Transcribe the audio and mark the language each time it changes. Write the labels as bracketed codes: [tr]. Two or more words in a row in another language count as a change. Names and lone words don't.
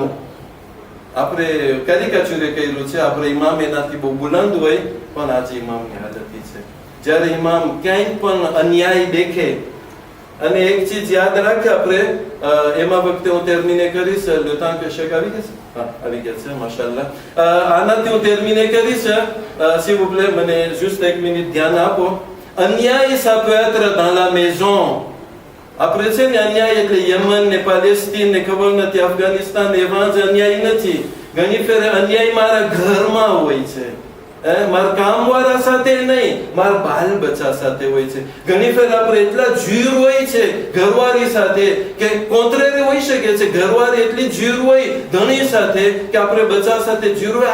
[gu] આપણે કેરિકેચરે કર્યું છે, આપણે ઇમામ એનાથી બહુ બુલંદ હોય, પણ આજે ઇમામની હાલત છે જ્યારે ઇમામ ક્યાંય પણ અન્યાય દેખે. અને એક ચીજ યાદ રાખે આપણે, એમાં વખતે હું ટર્મિને કરીશ, લેતા કે શેક આવી ગયા છે? હા, આવી ગયા છે, માશાઅલ્લાહ. આનાથી હું ટર્મિને કરીશ. [fr] s'il vous plaît, [gu] મને juste 1 મિનિટ ધ્યાન આપો. અન્યાય [fr] ça peut être dans la maison. [gu] આપણે છે ને અન્યાય એટલે યમન ને પાલેસ્તીન ને ખબર નથી, અફઘાનિસ્તાન એવા જ અન્યાય નથી. ઘણી ફેર અન્યાય મારા ઘરમાં હોય છે, મારા કામવાળા સાથે નહીં, મારા બાલ બચ્ચા સાથે હોય છે. ઘણી ફેર આપણે એટલા જીર હોય છે ઘરવાળી સાથે કે કોન્ટ્રેરી હોઈ શકે છે, ઘરવાળી એટલી જીર હોય ધણી સાથે કે આપણે બચ્ચા સાથે જીર હોય.